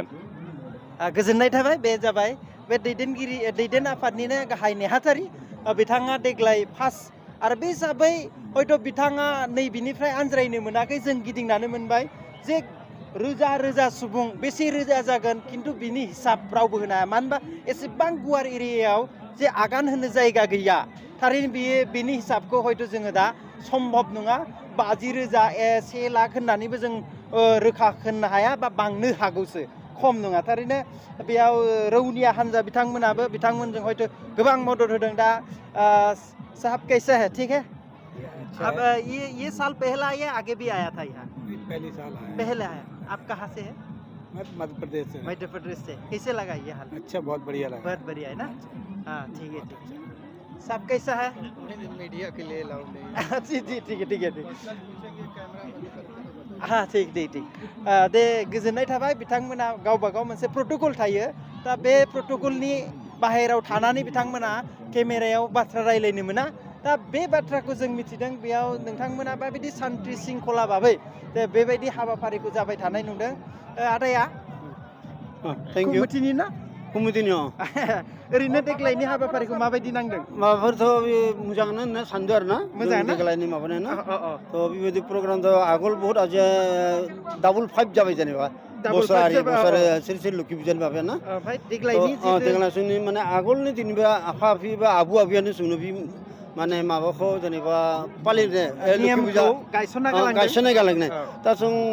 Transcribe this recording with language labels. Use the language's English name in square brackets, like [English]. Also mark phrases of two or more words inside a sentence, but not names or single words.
[Bodo] गोजोननाय थाबाय बे जाबाय बे दैदेन आफादनिनो गाहाय नेहाथारि बिथाङा देग्लाय फार्स्ट आरो बे हिसाबै हयथ' बिथाङा नैबिनिफ्राय आनज्रायनो मोनाखै जों गिदिंनानै मोनबाय जे रोजा सुबुं बेसे रोजा जागोन खिन्थु बिनि हिसाब रावबो होनो हाया मानो होनबा एसेबां गुवार एरियायाव जे आगान होनो जायगा गैया थारैनो बेनि हिसाबखौ हयथ' जोङो दा सम्भब नङा 50,000 1 लाख होननानैबो जों रोखा होननो हाया बा बांनो हागौसो खम नङा थारैनो बेयाव रौनिया हान्जा बिथांमोनजों हयथ' गोबां मदद होदों दा [Hindi] साहब कैसे है ठीक है अब ये साल पहला आया आगे भी आया था यहाँ पहली साल आया पहले आया आप कहाँ से है मैं मध्य प्रदेश से कैसे लगा ये हाल अच्छा बहुत बढ़िया लगा बहुत बढ़िया है ना हाँ ठीक है साहब कैसा है मीडिया के लिए लाउड जी ठीक है हाँ ठीक [Bodo] दे गोजोननाय थाबाय बिथांमोना गावबा गाव मोनसे प्रट'कल थायो दा बे प्रट'कलनि बाहेरायाव थानानै बिथांमोना केमेरायाव बाथ्रा रायलायनो मोना दा बे बाथ्राखौ जों मिथिदों बेयाव नोंथांमोना बेबायदि सान्थि सिंखला भाबै बेबायदि हाबाफारिखौ जाबाय थानाय नुदों आदाया कमिटिनि ना कमिटिनि ओरैनो देग्लायनि हाबाफारिखौ माबायदि नांदों माबाफोरथ' मोजाङानो होनना सानदों आरो ना मोजाङानो देग्लायनि माबानाय ना थ' बेबायदि प्रग्रामथ' आगोल बहुत आज डाबल 5 जाबाय जेनेबा बोसोरारि सोर लोखि फुजानि माबाया ना ओमफ्राय देग्लायनि देग्लायनि माने आगोलनि दिनबा आफा आफि बा आबौ आबैयानो जोंनो बे माने माबाखौ जेनेबा फालिनो लोखि फुजा गायसननाय गालांनाय दा जों